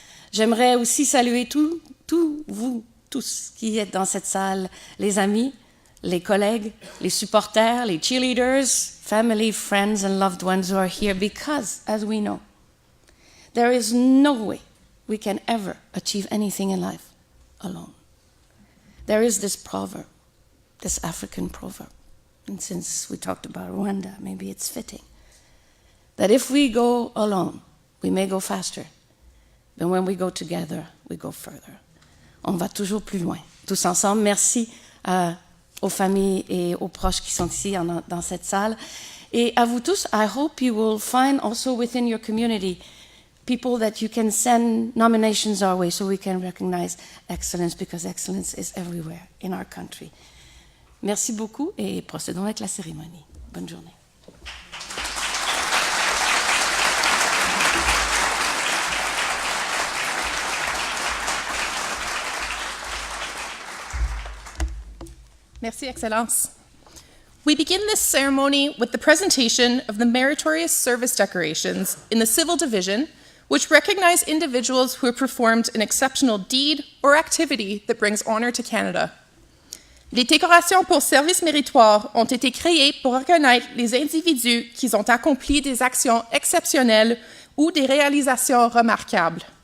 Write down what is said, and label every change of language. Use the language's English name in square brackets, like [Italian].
[French] J'aimerais aussi saluer tous vous, tous qui êtes dans cette salle, les amis, les collègues, les supporters, les cheerleaders, [English] family, friends, and loved ones who are here because, as we know, there is no way we can ever achieve anything in life alone. There is this proverb, this African proverb, and since we talked about Rwanda, maybe it's fitting, that if we go alone, we may go faster, but when we go together, we go further. [French] On va toujours plus loin, tous ensemble. Merci aux familles et aux proches qui sont ici dans cette salle. Et à vous tous, [English] I hope you will find also within your community people that you can send nominations our way so we can recognize excellence, because excellence is everywhere in our country. [French] Merci beaucoup et procédons avec la cérémonie. Bonne journée. Merci, Excellence. [English] We begin this ceremony with the presentation of the Meritorious Service Decorations in the Civil Division, which recognize individuals who have performed an exceptional deed or activity that brings honor to Canada. [French] Les décorations pour service méritoire ont été créées pour reconnaître les individus qui ont accompli des actions exceptionnelles ou des réalisations remarquables.